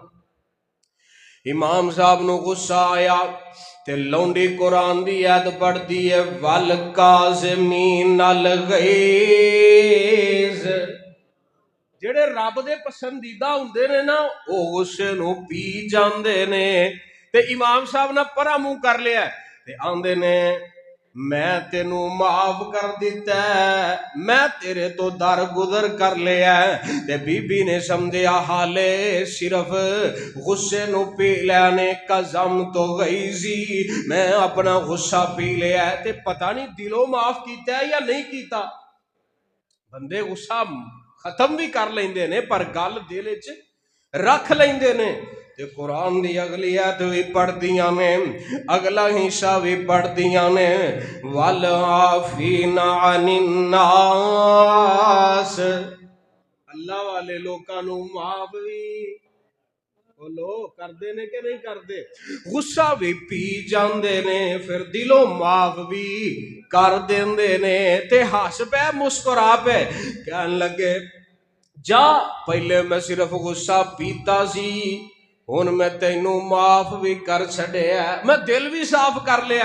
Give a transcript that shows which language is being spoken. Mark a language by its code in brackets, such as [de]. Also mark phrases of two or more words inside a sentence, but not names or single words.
[pa] امام صاحب نوں غصہ آیا تے لونڈی قرآن دی آیت پڑھدی ہے, [ar] والكاظمين الغيظ, [pa] جیڑے رب دے پسندیدہ ہندے نے نا وہ غصے نوں پی جاندے نے. تے امام صاحب نے پرا منہ کر لیا تے آندے نے میں تینوں معاف کر دیتا ہے، میں تیرے تو در گزر کر لیا ہے۔ تے بی بی نے سمجھیا حالے صرف غصے نو پی لینے [ar] قزم تو غیظی، [pa] میں اپنا غصہ پی لیا ہے تے پتہ نہیں دلوں معاف کیتا ہے یا نہیں کیتا۔ بندے غصہ ختم بھی کر لیندے نے پر گل دل وچ رکھ لیندے نے۔ تے قرآن دی اگلی آیت بھی پڑھ دیاں نے، اگلا حصہ بھی پڑھ دیاں نے، [ar] وَالْعَافِينَ عَنِ النَّاسِ، [pa] اللہ والے لوکاں نو معاف بھی بولو کردے نے کہ نہیں کردے، غصہ بھی پی جاندے نے پھر دلوں معاف بھی کر دیندے نے۔ تے ہس پہ مسکرا پہ کہن لگے جا پہلے میں صرف غصہ پیتا سی، ہن میں تینوں معاف بھی کر چھڈیا، میں دل بھی صاف کر لیا۔